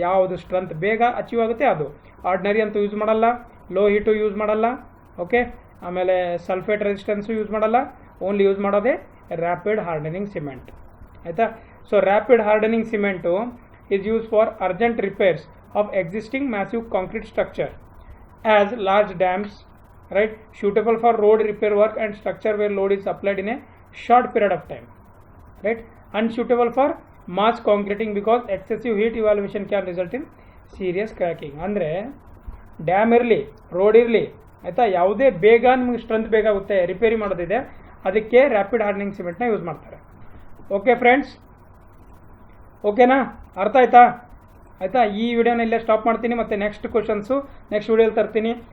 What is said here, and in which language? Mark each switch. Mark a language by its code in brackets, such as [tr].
[kn] ಯಾವುದು ಸ್ಟ್ರೆಂತ್ ಬೇಗ ಅಚೀವ್ ಆಗುತ್ತೆ ಅದು. ಆರ್ಡಿನರಿ ಅಂತೂ ಯೂಸ್ ಮಾಡಲ್ಲ, ಲೋ ಹೀಟು ಯೂಸ್ ಮಾಡಲ್ಲ, ಓಕೆ? ಆಮೇಲೆ ಸಲ್ಫೇಟ್ ರೆಸಿಸ್ಟೆನ್ಸು ಯೂಸ್ ಮಾಡಲ್ಲ, ಓನ್ಲಿ ಯೂಸ್ ಮಾಡೋದೇ ರ್ಯಾಪಿಡ್ ಹಾರ್ಡನಿಂಗ್ ಸಿಮೆಂಟ್, ಆಯಿತಾ? [en] So rapid hardening cement is use for urgent repairs of existing massive concrete structure as large dams, right? Suitable for road repair work and structure where load is applied in a short period of time, right? Unsuitable for mass concreting because excessive heat evaluation can result in serious cracking. [kn] ಅಂದರೆ dam ಇರಲಿ, road ಇರಲಿ, ಆಯಿತಾ? ಯಾವುದೇ ಬೇಗ ನಿಮಗೆ strength ಬೇಕಾಗುತ್ತೆ repair ಮಾಡೋದಿದೆ, ಅದಕ್ಕೆ ರ್ಯಾಪಿಡ್ ಹಾರ್ಡನಿಂಗ್ ಸಿಮೆಂಟ್ನ ಯೂಸ್ ಮಾಡ್ತಾರೆ. ಓಕೆ ಫ್ರೆಂಡ್ಸ್, ಓಕೆನಾ? ಅರ್ಥ ಆಯ್ತಾ? ಆಯಿತಾ? ಈ ವಿಡಿಯೋನ ಇಲ್ಲೇ ಸ್ಟಾಪ್ ಮಾಡ್ತೀನಿ, ಮತ್ತು ನೆಕ್ಸ್ಟ್ ಕ್ವಶನ್ಸು ನೆಕ್ಸ್ಟ್ ವಿಡಿಯೋಲಿ ತರ್ತೀನಿ.